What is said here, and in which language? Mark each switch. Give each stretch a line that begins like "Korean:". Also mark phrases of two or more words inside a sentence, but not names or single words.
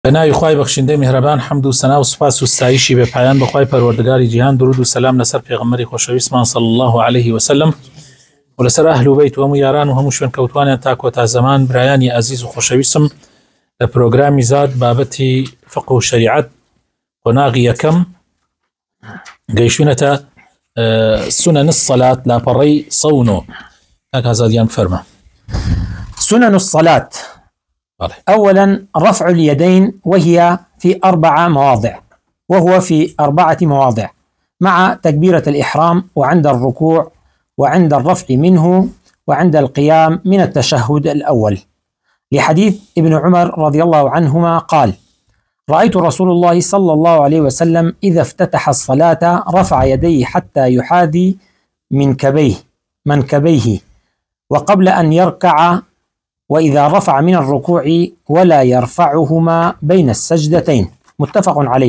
Central Kurdish: بناوی خوای بەخشندەی میهرەبان حەمد و سەنا و سوپاس و ستایشی بێ پایان بەخوای پەروەردگاری جیهان درود و سەلام لەسەر پێغەمبەری خۆشەویستمان
Arabic: صلی الله عليه وسلم
Central Kurdish: و لەسەر ئەهل و بەیت و هەموو یاران و هەموو شوێن کەوتوانیان تا کۆتا زەمان. برایانی عەزیز و خۆشەویستم لە پرۆگرامی زاد بابەتی فقه و شەریعەت قۆناغی یەکەم گەیشتوونەتە
Arabic: سنن الصلاة
Central Kurdish: لاپەڕەی سەونۆ. کاک ئازادیان بفەرمە.
Arabic: سنن الصلاة. أولا رفع اليدين وهي في 4 مواضع، وهو في 4 مواضع مع تكبيرة الإحرام وعند الركوع وعند الرفع منه وعند القيام من التشهد الأول، لحديث ابن عمر رضي الله عنهما قال: رأيت رسول الله صلى الله عليه وسلم إذا افتتح الصلاة رفع يديه حتى يحاذي منكبيه وقبل أن يركع، وإذا رفع من الركوع ولا يرفعهما بين السجدتين، متفق عليه.